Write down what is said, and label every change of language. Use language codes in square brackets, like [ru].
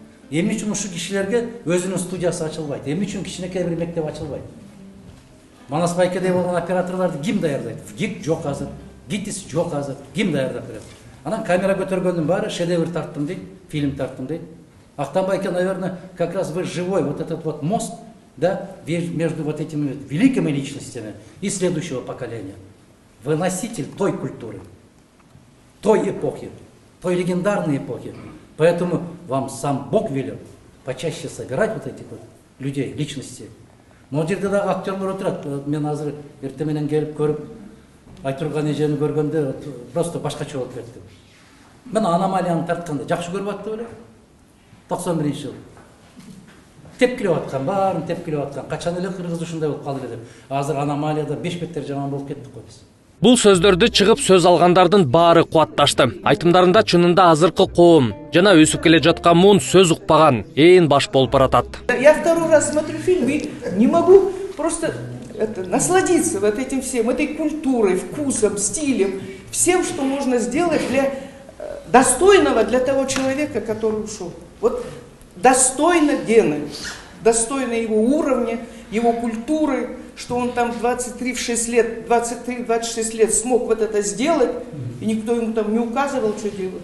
[ky] Эмне үчүн ушул кишилерге өзүнүн студиясы ачылбайт? Эмне үчүн кичинекей бир мектеп ачылбайт? Манас байкедей болгон операторлорду ким даярдайт? ГИК жок азыр, ГИТИС жок азыр. Ким даярдап берет? Анан камера көтөргөндүн баары шедевр тарттым дейт, фильм тарттым дейт. [ru] Ахтан байке, наверное, как раз вы живой вот этот вот мост, да, между вот этими великими личностями и следующего поколения. Вы носитель той культуры, той эпохи, той легендарной эпохи. Поэтому вам сам Бог велел почаще собирать вот этих вот людей, личностей. [ky] Но жерде да актерлар отурат. Мен азыр эртең менен келип көрүп, Айтурган эжени көргөндө просто башкача болуп кеттим. Мен аномалияны тартканда жакшы көрүп аттым эле. 91-жыл. Тепкилеп аткан, баарын тепкилеп аткан. Качан эле кыргыз ушундай болуп калды деп. Азыр аномалияда 5 беттер жаман болуп кеттик го биз. Бул сөздөрдү чыгып сөз алгандардын баары кубатташты. Айтымдарында чынында азыркы коом жана өсүп келе жаткан муун сөз укпаган ээн баш болуп баратат. [ru] Я второй раз смотрю фильм и не могу просто насладиться вот этим всем, этой культурой, вкусом, стилем, всем, что можно сделать для достойного для того человека, который ушел. Вот достойно Гены, достойно его уровня, его культуры, что он там 23-26 лет смог вот это сделать, и никто ему там не указывал, что делать.